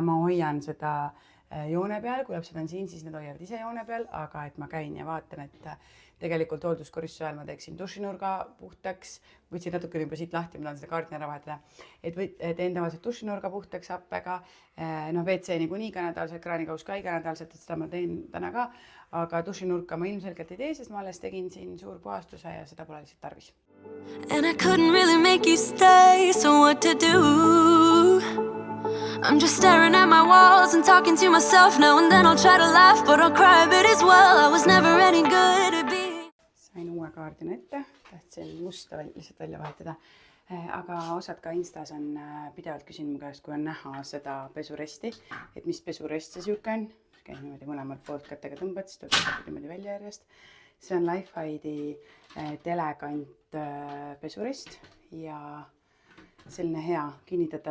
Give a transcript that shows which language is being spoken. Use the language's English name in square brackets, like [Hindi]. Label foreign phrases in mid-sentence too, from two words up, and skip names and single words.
[Estonian] ma hoian seda joone peal, kui lapsed on siin, siis nad hoiavad ise joone peal, aga et ma käin ja vaatan, et tegelikult hoolduskoristuse ajal ma teeksin dušinurga puhtaks, võtsin natuke juba siit lahti, ma tahan seda kaardin ära vahetada, et teen tavaliselt dušinurga puhtaks happega, WC niikuinii iganädalselt, kraanikaus ka iganädalselt, et seda ma teen täna ka, aga dušinurka ma ilmselgelt ei tee, sest ma alles tegin siin suur puhastuse ja seda pole lihtsalt tarvis. [English] And I couldn't really make you stay, so what to do? I'm just staring at my walls and talking to myself now and then I'll try to laugh, but I'll cry a bit as well. I was never any good at being. [Estonian] Sain uue kaardina ette, tahtsin musta lihtsalt välja vahetada, aga osad ka Instas on pidevalt küsinud mu käest, kui on näha seda pesuresti, et mis pesurest see siuke on. Käin niimoodi mõlemalt poolt kätega tõmbad, siis tuleb niimoodi välja järjest. See on Lifehide'i Telegant pesurest ja selline hea kinnitatav.